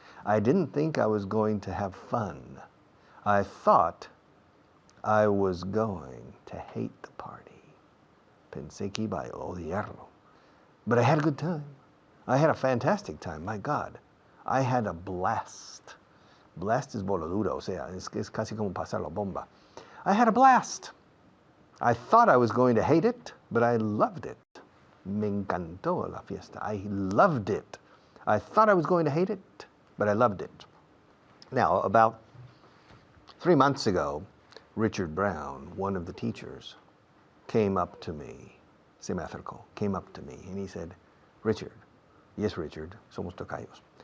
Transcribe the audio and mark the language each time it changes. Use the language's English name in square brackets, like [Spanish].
[English] I didn't think I was going to have fun. I thought I was going to hate the party. [Spanish] Pensé que iba a odiarlo. [English] But I had a good time. I had a fantastic time, my God. I had a blast. [Spanish] Blast es voladura, o sea, es casi como pasar la bomba. [English] I had a blast. I thought I was going to hate it, but I loved it. [Spanish] Me encantó la fiesta. [English] I loved it. I thought I was going to hate it, but I loved it. Now, about 3 months ago, Richard Brown, one of the teachers, came up to me, [Spanish] se me acercó, [English] came up to me, and he said, Richard, yes, Richard, [Spanish] somos tocayos.